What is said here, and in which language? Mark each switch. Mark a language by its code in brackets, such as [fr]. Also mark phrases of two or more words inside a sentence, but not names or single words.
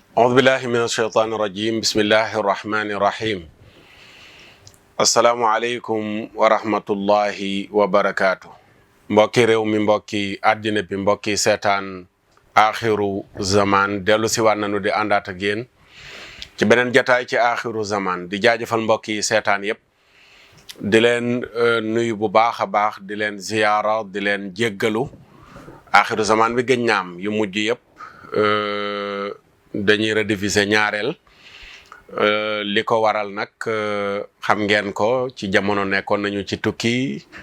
[ar] أعوذ بالله من الشيطان الرجيم بسم الله الرحمن الرحيم السلام عليكم ورحمة الله وبركاته [wo] mbokki réew mi mbokki àddina bi mbokki seetaan axiru zaman dellu si waat nañu di àndaat ak yéen ci beneen jataay ci axiru zaman di jaajëfal mbokki seetaan yépp di leen nuyu bu baax a baax di leen ziyaara di leen jéggalu axiru zaman bi gëj ñaam yu mujj yépp dañuy rediffuser ñaareel li ko waral nag xam ngeen ko ci jamono nekkoon nañu ci tukki